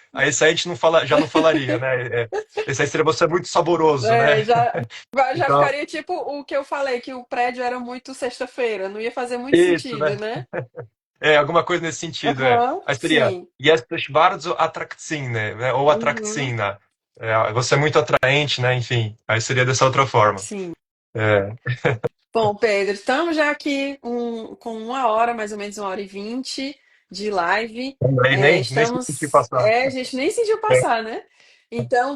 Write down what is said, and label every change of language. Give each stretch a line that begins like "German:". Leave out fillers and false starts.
Portuguese: Aí esse aí a gente não já não falaria, né? Esse aí seria você é muito saboroso, né? Já Então, ficaria tipo o que eu falei, que o prédio era muito sexta-feira. Não ia fazer muito isso, sentido, né? né? Alguma coisa nesse sentido, Aham, Aí seria sim.
Polish: Jesteś bardzo atrakcyjny,
Portuguese: né? Ou Uhum,
Polish: atrakcyjna.
Portuguese: Você é muito atraente, né? Enfim, aí seria dessa outra forma. sim. É. Bom, Pedro, estamos já aqui com 1 hora, mais ou menos 1 hora e 20 de live. Lembrei, É, nem senti passar. a gente nem sentiu É, passar, né? Então,